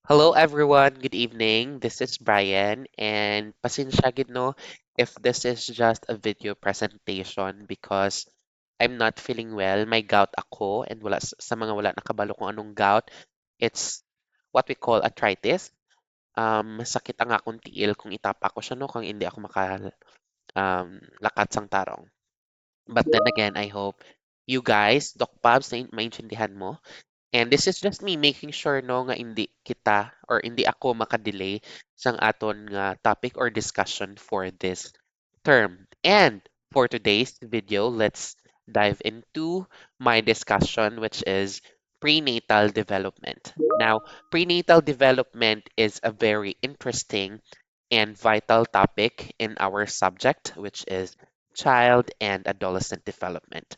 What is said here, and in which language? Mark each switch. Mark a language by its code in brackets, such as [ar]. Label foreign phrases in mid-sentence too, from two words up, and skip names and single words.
[en] Hello everyone, good evening. This is Bryan and [hil] pasensya gid no [en] if this is just a video presentation because I'm not feeling well. [hil] May gout ako and sa mga wala nakabalo [tl] kung anong [hil] gout, [en] it's what we call arthritis. [hil] Sakit ang akong tiil kung itapa ko siya no kung hindi ako lakat sang tarong. [en] But then again, I hope you guys, [tl] Doc Pabs, maintindihan mo. [en] And this is just me making sure [hil] no nga hindi kita or hindi ako makadelay sang aton nga [en] topic or discussion for this term. And for today's video, let's dive into my discussion, which is prenatal development. Now, prenatal development is a very interesting and vital topic in our subject, which is child and adolescent development.